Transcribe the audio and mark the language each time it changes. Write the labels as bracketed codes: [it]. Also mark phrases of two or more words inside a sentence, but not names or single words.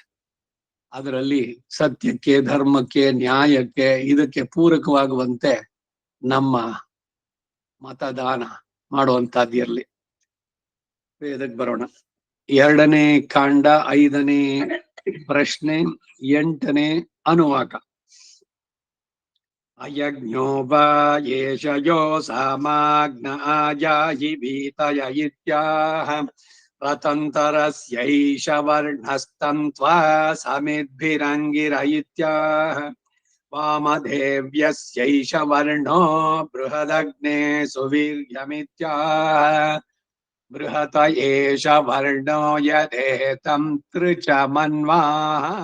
[kn] ಅದರಲ್ಲಿ ಸತ್ಯಕ್ಕೆ, ಧರ್ಮಕ್ಕೆ, ನ್ಯಾಯಕ್ಕೆ, ಇದಕ್ಕೆ ಪೂರಕವಾಗುವಂತೆ ನಮ್ಮ ಮತದಾನ ಮಾಡುವಂತಹದ್ದಿರಲಿ. ವೇದಕ್ಕೆ ಬರೋಣ. 2ನೇ ಕಾಂಡ, 5ನೇ ಪ್ರಶ್ನೆ, 8ನೇ ಅನುವಾಕ. [sa] ಅಯಜ್ಞೋ ವಾ ಯೇಷಯೋ ಸಾಮಾಗ್ನ ಆಯಾಹಿ ಭೀತಯ ಇತ್ಯಾಹ ರತಂತರಸ್ಯೈಷ ವರ್ಣಸ್ತಂತ್ವಾ ಸಮಿದ್ಭಿರಂಗಿರ ಇತ್ಯಾಹ ವಾಮದೇವ್ಯಸ್ಯೈಷ ವರ್ಣೋ ಬೃಹದಗ್ನೇ ಸುವೀರ್ಯಮಿತ್ಯಾಹ ಬೃಹತ ಏಷ ವರ್ಣೋ ಯದೇತಂ ತ್ರಿಚ ಮನ್ವಾಹ